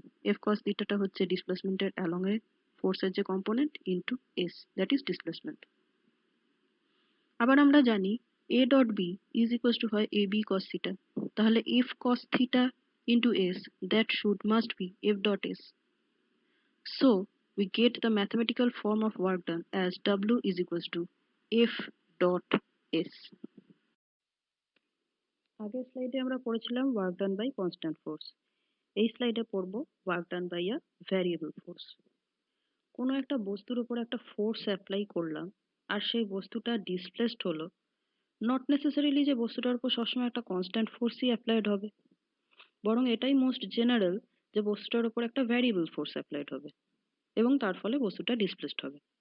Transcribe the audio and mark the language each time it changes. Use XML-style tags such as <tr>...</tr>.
<bn>F কস থিটাটা হচ্ছে ডিসপ্লেসমেন্টের along এ ফোর্সের যে component into S,</bn> <en>That is displacement.</en> <bn>আবার আমরা জানি</bn> <en>A dot B is equals to</en> <bn>হয় এ বি কস থিটা, তাহলে F cos theta into S</bn> <en>That must be F dot S. So we get the mathematical form of work done as W is equals to F dot S.</en> <bn>আগের স্লাইডে আমরা পড়েছিলাম</bn> <en>Work done by constant force.</en> <bn>এই স্লাইডে পড়ব</bn> <en>Work done by a variable force.</en> <bn>কোনো একটা বস্তুর উপর একটা ফোর্স অ্যাপ্লাই করলাম আর সেই বস্তুটা ডিসপ্লেসড হলো,</bn> <en>not necessarily</en> <bn>যে বস্তুটার উপর সবসময় একটা কনস্ট্যান্ট ফোর্সই অ্যাপ্লাইড হবে, বরং এটাই</bn> <en>most general</en> <bn>যে বস্তুটার উপর একটা ভ্যারিয়েবল ফোর্স অ্যাপ্লাইড হবে এবং তার ফলে বস্তুটা ডিসপ্লেসড হবে।</bn>